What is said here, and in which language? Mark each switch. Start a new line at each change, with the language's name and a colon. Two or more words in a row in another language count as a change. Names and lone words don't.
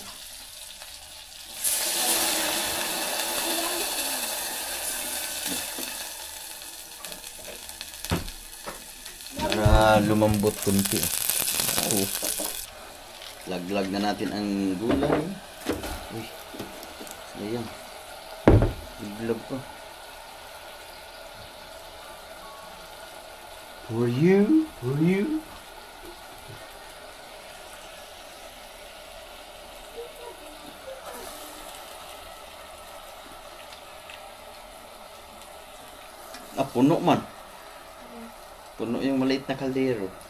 Filipino: Para lumambot kunti. Wow. Laglag na natin ang gulay. Uy. Ayan. Laglag pa.
English: For you. For you.
Filipino: Ah, puno man. Puno yung maliit na kaldero.